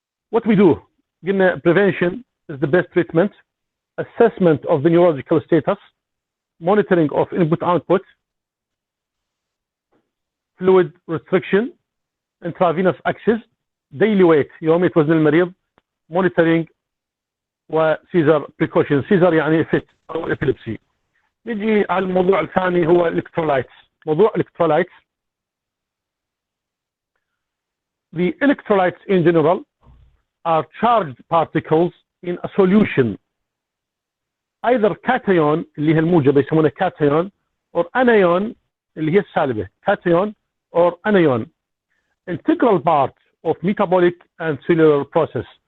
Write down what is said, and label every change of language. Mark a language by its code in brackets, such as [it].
[en] What we do, [ar] قلنا [en] prevention is the best treatment, assessment of the neurological status, monitoring of input-output, fluid restriction, intravenous access, daily weight [ar] يومية وزن المريض, [en] monitoring [ar] وسيزر [en] precaution. [ar] سيزر يعني fit أو epilepsy. نجي على الموضوع الثاني هو electrolytes. موضوع electrolytes. [en] The electrolytes in general are charged particles in a solution, either cation [ar] اللي هي الموجبة يسمونها [en] cation or anion [ar] اللي هي السالبة, [en] cation or anion, integral part of metabolic and cellular process.